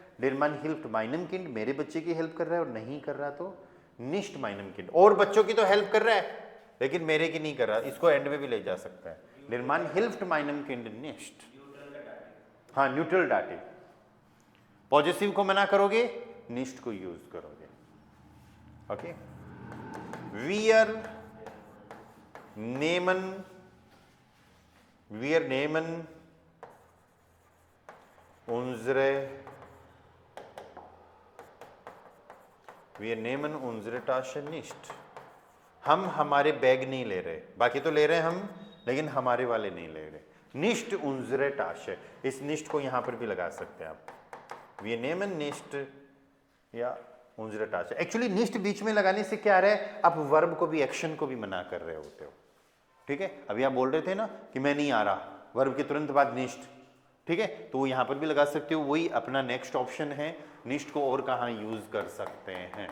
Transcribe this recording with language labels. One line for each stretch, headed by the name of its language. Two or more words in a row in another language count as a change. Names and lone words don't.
German: der Mann hilft meinem Kind,
Hindi: मेरे बच्चे की हेल्प कर रहा है, और नहीं कर रहा तो
German: nicht meinem Kind,
Hindi: और बच्चों की तो हेल्प कर रहा है लेकिन मेरे की नहीं कर रहा। इसको एंड में भी ले जा सकता है।
German: der Mann hilft meinem Kind nicht,
Hindi: हाँ, न्यूट्रल डाटिव। पॉजिटिव को मना करोगे, निष्ठ को यूज करोगे। ओके,
German: wir nehmen unsere Tasche nicht।
Hindi: हम हमारे बैग नहीं ले रहे, बाकी तो ले रहे हैं हम लेकिन हमारे वाले नहीं ले रहे।
German: निष्ठ unsere Tasche,
Hindi: इस निष्ठ को यहां पर भी लगा सकते हैं आप।
German: wir nehmen nicht या unsere Tasche।
Hindi: एक्चुअली निष्ठ बीच में लगाने से क्या रहा है, आप वर्ब को भी, एक्शन को भी मना कर रहे होते हो। ठीक है, अभी आप बोल रहे थे ना कि मैं नहीं आ रहा, वर्ब के तुरंत बाद निष्ठ। ठीक है, तो यहां पर भी लगा सकते हो, वही अपना
English: next option
Hindi: है। निष्ठ को और कहां यूज कर सकते हैं?